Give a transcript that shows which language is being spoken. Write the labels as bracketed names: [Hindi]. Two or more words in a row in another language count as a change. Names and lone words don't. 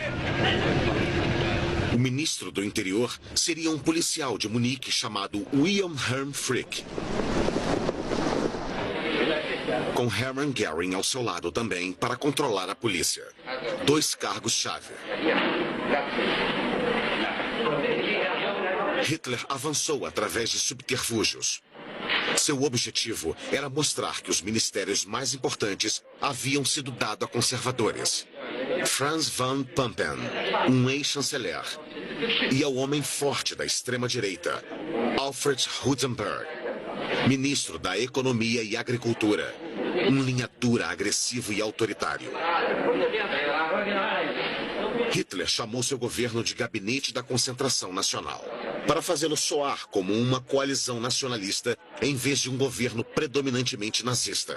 [Portuguese] O ministro do interior seria um policial de Munique chamado Wilhelm Hermann Frick, com Hermann Göring ao seu lado também para controlar a polícia. 2 cargos-chave. Hitler avançou através de subterfúgios. Seu objetivo era mostrar que os ministérios mais importantes haviam sido dados a conservadores. Franz von Papen, um ex-chanceler, e ao homem forte da extrema-direita, Alfred Hugenberg, ministro da Economia e Agricultura, um linha dura, agressivo e autoritário. Hitler chamou seu governo de Gabinete da Concentração Nacional, para fazê-lo soar como uma coalizão nacionalista em vez de um governo predominantemente nazista.